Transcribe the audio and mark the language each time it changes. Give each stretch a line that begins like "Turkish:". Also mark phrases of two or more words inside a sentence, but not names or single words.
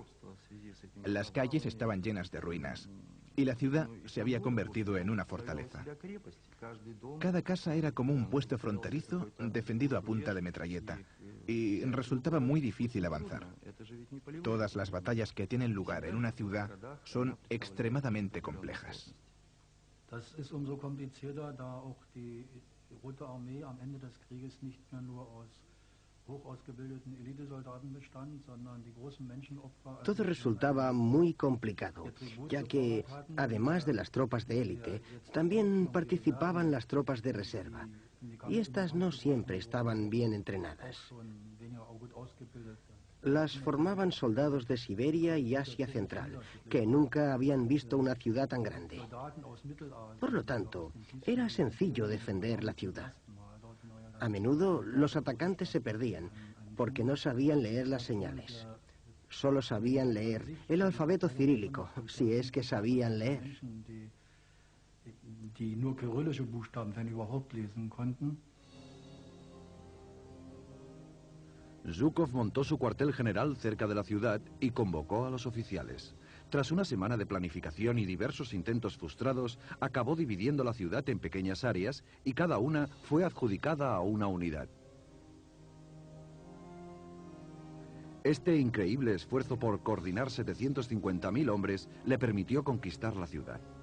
Spanish: Las calles estaban llenas de ruinas y la ciudad se había convertido en una fortaleza. Cada casa era como un puesto fronterizo defendido a punta de metralleta y resultaba muy difícil avanzar. Todas las batallas que tienen lugar en una ciudad son extremadamente complejas.
German: Das ist umso komplizierter, da auch die Rote Armee am Ende des Krieges nicht mehr nur aus hoch ausgebildeten Elitesoldaten bestand, sondern die großen Menschenopfer.
Spanish: Todo resultaba muy complicado, ya que, además de las tropas de élite, también participaban las tropas de reserva, y estas no siempre estaban bien entrenadas. Las formaban soldados de Siberia y Asia Central, que nunca habían visto una ciudad tan grande. Por lo tanto, era sencillo defender la ciudad. A menudo los atacantes se perdían porque no sabían leer las señales. Solo sabían leer el alfabeto cirílico, si es que sabían leer.
German: Die nur kyrillische Buchstaben, wenn überhaupt, lesen konnten.
Spanish: Zhukov montó su cuartel general cerca de la ciudad y convocó a los oficiales. Tras una semana de planificación y diversos intentos frustrados, acabó dividiendo la ciudad en pequeñas áreas y cada una fue adjudicada a una unidad. Este increíble esfuerzo por coordinar 750.000 hombres le permitió conquistar la ciudad.